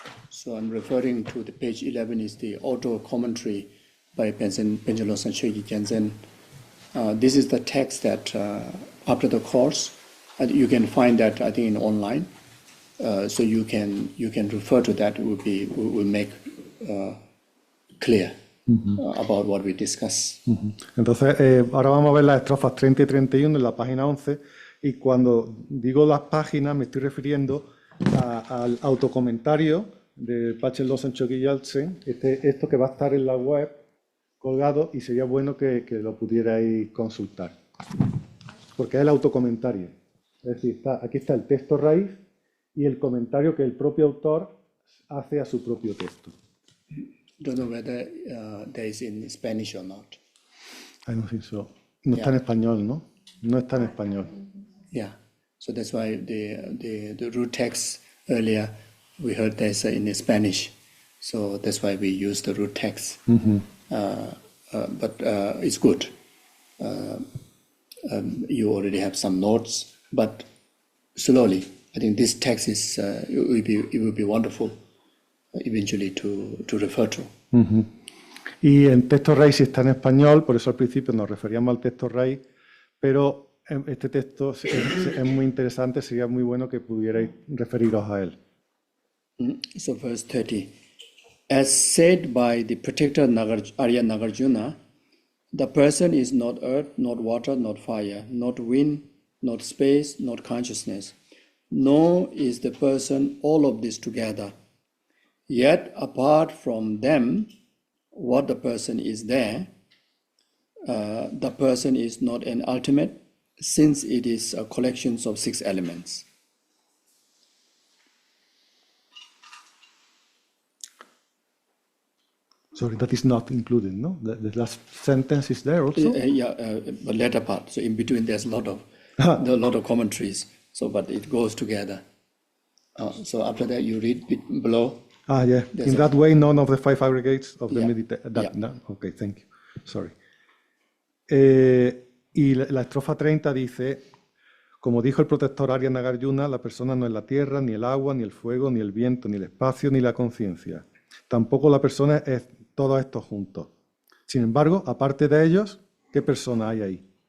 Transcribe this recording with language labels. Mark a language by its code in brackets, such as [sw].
[en] So I'm referring to the page 11 is the auto commentary by Penjalo Sanchogi Tenzin. This is the text that after the course, you can find that I think in online. So you can refer to that. Will make clear about what we discuss. [es] Entonces, ahora vamos a ver las estrofas 30 y 31 en la página 11. Y cuando digo las páginas, me estoy refiriendo al autocomentario de Pachelo Sanchogi Yaltsen, esto que va a estar en la web colgado, y sería bueno que lo pudierais consultar. Porque es el autocomentario. Es decir, aquí está el texto raíz y el comentario que el propio autor hace a su propio texto. [en] Don't know whether there is in Spanish or not. I don't think so. [es] No está en español, ¿no? No está en español. [en] Yeah, so that's why the root text earlier we heard there's in Spanish, so that's why we use the root text. But it's good. You already have some notes, but slowly, I think this text is it will be wonderful eventually to refer to. [es] Y en texto raíz sí está en español, por eso al principio nos referíamos al texto raíz, pero este texto es muy interesante, sería muy bueno que pudierais referiros a él. [en] So verse 30. As said by the protector Arya Nagarjuna, the person is not earth, not water, not fire, not wind, not space, not consciousness, nor is the person all of this together. Yet apart from them, what the person is there, the person is not an ultimate, since it is a collection of 6 elements. Sorry, that is not included, no? The last sentence is there also? The latter part. So in between there's a lot of commentaries. So, but it goes together. So after that you read below. Yeah. In that way, none of the 5 aggregates of the meditation. No? Okay, thank you. Sorry. [es] Y la estrofa 30 dice, como dijo el protector Arya Nagarjuna, la persona no es la tierra, ni el agua, ni el fuego, ni el viento, ni el espacio, ni la conciencia. Tampoco la persona es todo esto juntos. Sin embargo, aparte de ellos, ¿qué persona hay ahí?